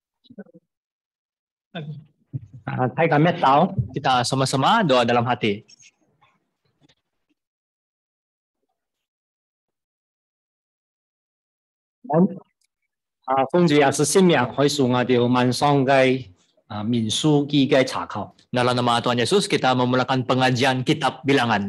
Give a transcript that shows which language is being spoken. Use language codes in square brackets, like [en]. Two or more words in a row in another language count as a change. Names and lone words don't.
[ms] Thay kami tahu, kita sama-sama doa dalam hati. [yue] 奉主耶穌聖名，開始我哋晚上嘅民數記嘅查考。 [ms] Dalam nama Tuhan Yesus kita memulakan pengajian kitab bilangan.